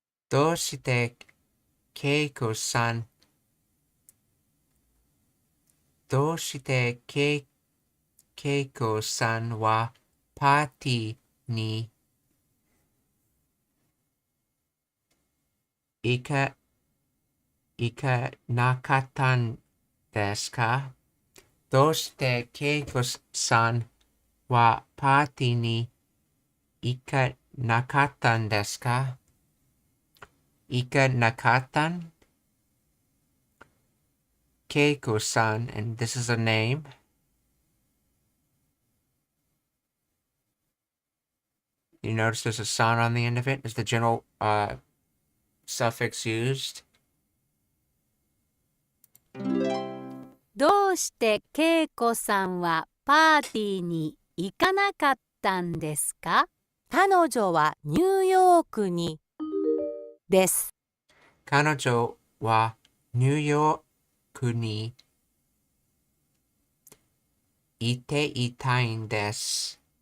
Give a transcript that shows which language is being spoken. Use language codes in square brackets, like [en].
[ja] どうしてケイコさん、どうしてケイコさんはパーティーに行かなかったんですか？どうしてケイコさんはパーティーに行かなかったんですか？行かなかったん [en] Keiko-san, and this is a name. You notice there's a san on the end of it. Is the general suffix used? [ja] どうして恵子さんはパーティーに行かなかったんですか？彼女はニューヨークにです。彼女はニューヨークにいていたんです。